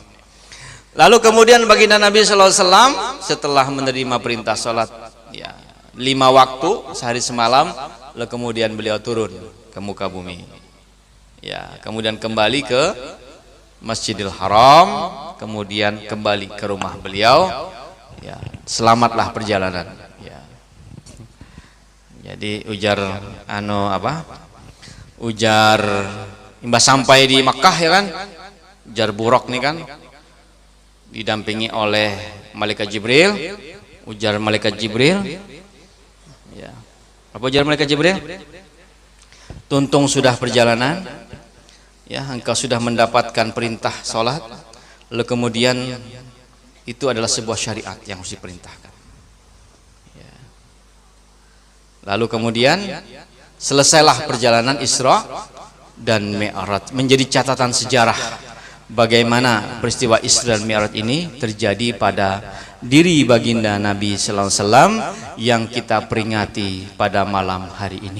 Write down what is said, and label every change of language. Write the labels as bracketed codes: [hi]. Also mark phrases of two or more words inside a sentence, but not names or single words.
[id] Lalu kemudian baginda Nabi [ar] صلى الله عليه وسلم [id] setelah menerima perintah salat ya 5 waktu sehari semalam, lalu kemudian beliau turun ke muka bumi. Ya, kemudian kembali ke Masjidil Haram, kemudian kembali ke rumah beliau. Ya, selamatlah perjalanan. Ya. [bjn] Jadi ujar ujar imbas sampai di Makkah ya kan? Ujar Buraq nih kan? [id] Didampingi oleh malaikat Jibril. [bjn] Ujar malaikat Jibril ya. Apa ujar malaikat Jibril? Tuntung sudah perjalanan ya, [id] engkau sudah mendapatkan perintah sholat, lalu kemudian itu adalah sebuah syariat yang harus diperintahkan ya. Lalu kemudian selesailah perjalanan Isra dan Mi'raj, menjadi catatan sejarah bagaimana peristiwa Isra dan Mi'raj ini terjadi pada diri baginda Nabi [ar] صلى الله عليه وسلم [id] yang kita peringati pada malam hari ini.